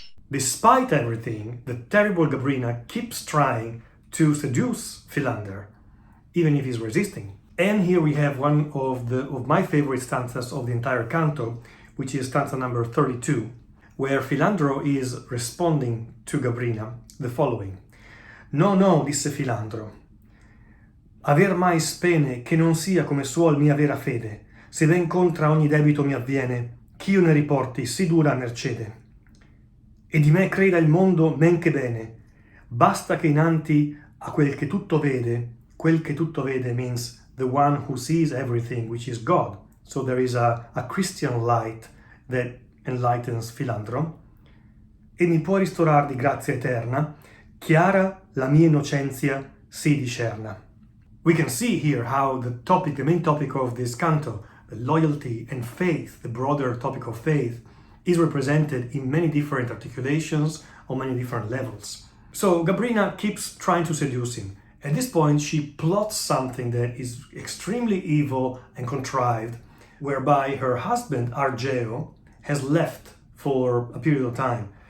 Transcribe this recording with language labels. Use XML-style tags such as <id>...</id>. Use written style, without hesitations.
<en>Despite everything, the terrible Gabrina keeps trying to seduce Philander, even if he's resisting. And here we have one of my favorite stanzas of the entire canto, which is stanza number 32, where Filandro is responding to Gabrina the following.</en> <it>No, no, disse Filandro, aver mai spene che non sia come suol mia vera fede, se ben contra ogni debito mi avviene, ch'io ne riporti sì dura mercede. E di me creda il mondo men che bene, basta che innanti a quel che tutto vede</it> <en>means the one who sees everything, which is God. So there is a Christian light that enlightens Filandro.</en> <it>E mi può ristorar di grazia eterna, chiara la mia innocenzia si discerna.</it> <en>We can see here how the main topic of this canto, the loyalty and faith, the broader topic of faith, is represented in many different articulations on many different levels. So Gabrina keeps trying to seduce him. At this point, she plots something that is extremely evil and contrived, whereby her husband, Argeo, has left for a period of time.</en>